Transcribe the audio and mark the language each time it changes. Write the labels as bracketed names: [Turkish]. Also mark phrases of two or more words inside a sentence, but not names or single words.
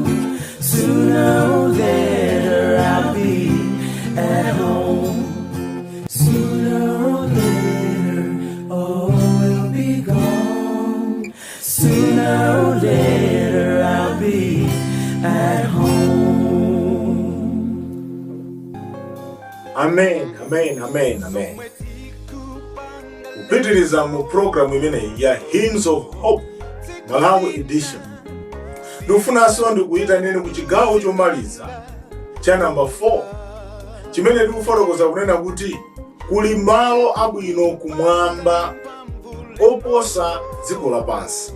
[English] Sooner or later I'll be at home. Sooner or later all will be gone. Sooner or later I'll be at home. Amen, amen, amen, amen. [Nyanja] Kupitiliza mu program imene ya Hymns of Hope Malawi edition. Ndikufunanso ndikuita nene ku chigawo chomaliza cha number 4 chimene ndikufotokoza kunena kuti kuli malo abwino kumwamba oposa dziko lapansi.